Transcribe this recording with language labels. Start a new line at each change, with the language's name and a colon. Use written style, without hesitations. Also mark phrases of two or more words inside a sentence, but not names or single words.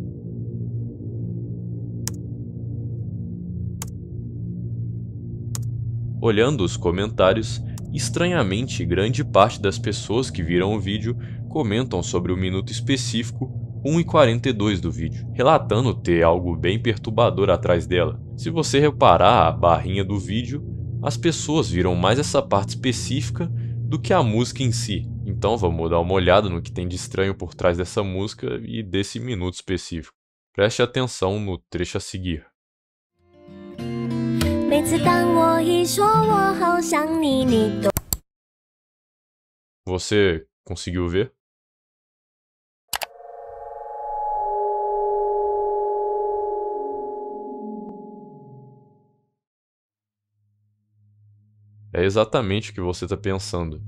Portuguese: Olhando os comentários, estranhamente, grande parte das pessoas que viram o vídeo comentam sobre o minuto específico 1:42 do vídeo, relatando ter algo bem perturbador atrás dela. Se você reparar a barrinha do vídeo, as pessoas viram mais essa parte específica do que a música em si. Então vamos dar uma olhada no que tem de estranho por trás dessa música e desse minuto específico. Preste atenção no trecho a seguir.
Chinese: 每次当我一说我好想你，你都
Portuguese: Você conseguiu ver? É exatamente o que você está pensando.